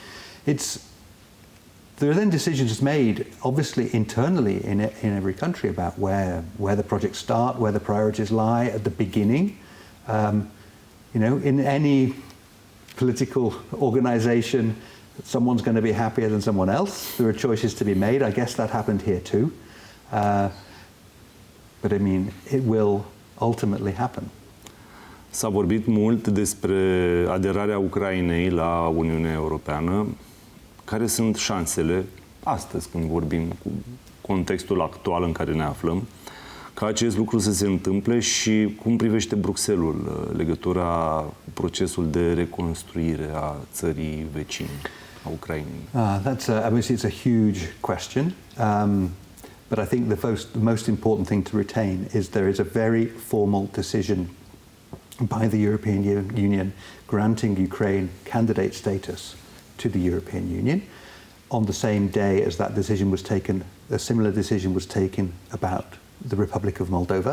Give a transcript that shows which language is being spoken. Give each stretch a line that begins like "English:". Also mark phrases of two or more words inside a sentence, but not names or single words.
English: There are then decisions made, obviously internally in every country about where the projects start, where the priorities lie at the beginning. In any political organization, someone's going to be happier than someone else. There are choices to be made. I guess that happened here too. But I mean, it will ultimately happen.
Romanian: S-a vorbit mult despre aderarea Ucrainei la Uniunea Europeană. Care sunt șansele, astăzi când vorbim cu contextul actual în care ne aflăm, ca acest lucru să se întâmple și cum privește Bruxelles-ul legătura cu procesul de reconstruire a țării vecine, a Ucrainei?
English: Obviously it's a huge question, but I think the most important thing to retain is there is a very formal decision by the European Union granting Ukraine candidate status to the European Union. On the same day as that decision was taken, a similar decision was taken about the Republic of Moldova.